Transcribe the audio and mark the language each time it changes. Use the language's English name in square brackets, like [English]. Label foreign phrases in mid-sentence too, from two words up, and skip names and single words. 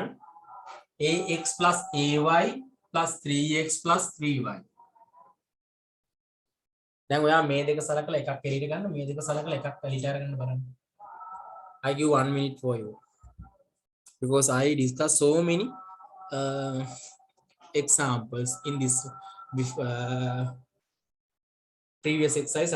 [English] Ax plus ay plus 3x plus 3y. [Sinhala] දැන් ඔයා මේ දෙක සලකලා එකක් එළියට ගන්න, මේ දෙක සලකලා එකක් එළියට අරගෙන බලන්න. [English] I give 1 minute for you because I discuss so many examples in this previous exercise.